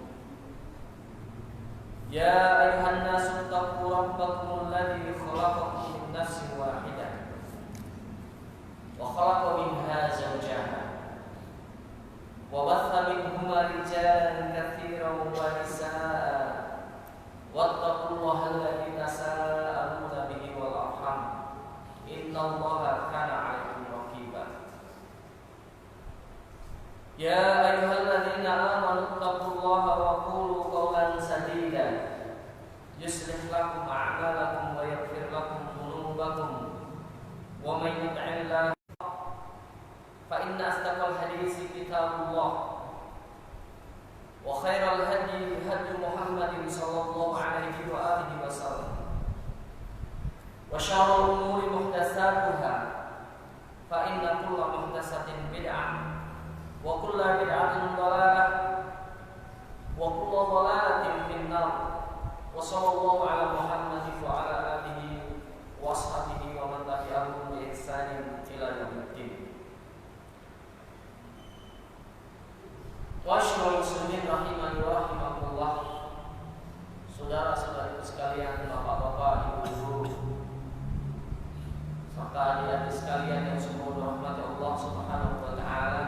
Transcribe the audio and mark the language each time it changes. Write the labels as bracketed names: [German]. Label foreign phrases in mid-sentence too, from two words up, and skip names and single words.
[Arabic] يا أيها الناس اتقوا ربكم الذي خلقكم من نفس واحدة وخلق منها زوجها وبث منهما رجالا كثيرا ونساء واتقوا الله الذي تساءلون به والأرحام إن الله كان عليكم رقيبا. يا أيها الذين آمنوا اتقوا الله وقولوا قولا سديدا يصلح لكم أعمالكم و يغفر لكم ذنوبكم ومن يطع الله فإن أصدق الحديث كتاب الله وخير الهدي هدي محمد صلى الله عليه وآله وسلم وشر الأمور محدثاتها فإن كل محدثة بدعة وكل بدعة ضلالة وكل ضلالة في النار. وصلى الله على محمد وعلى آله وأصحابه ومن تبعهم بإحسان إلى يوم الدين. ومعاشر المسلمين رحمني ورحمكم الله. [Indonesian] Saudara-saudariku sekalian, bapak-bapak, ibu-ibu, serta adik-adik sekalian yang semua dirahmati Allah [Arabic] سبحانه وتعالى.